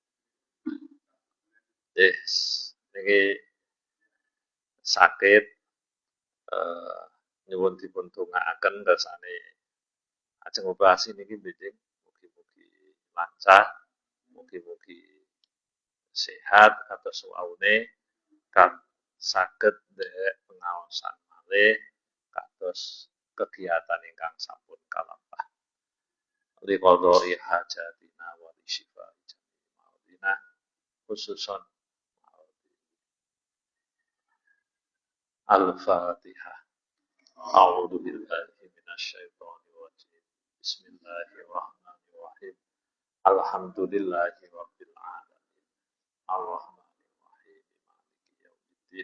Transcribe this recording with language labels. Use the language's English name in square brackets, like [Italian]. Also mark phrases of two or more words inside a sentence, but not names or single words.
[Javanese] Niki sakit nyuwun dipun dongaaken kersane ajeng operasi niki mbeding mugi-mugi lancar, mugi-mugi sehat kados suaune kan saged nderek pengaosan malih kados kegiatan ingkang sampun kalampah. [Arabic] لقضاء حاجاتنا ولشفاء جميع مراضنا خصوصا الفاتحة. أعوذ بالله من الشيطان الرجيم. بسم الله الرحمن الرحيم. الحمد لله رب العالمين. الرحمن الرحيم. مالك يوم الدين.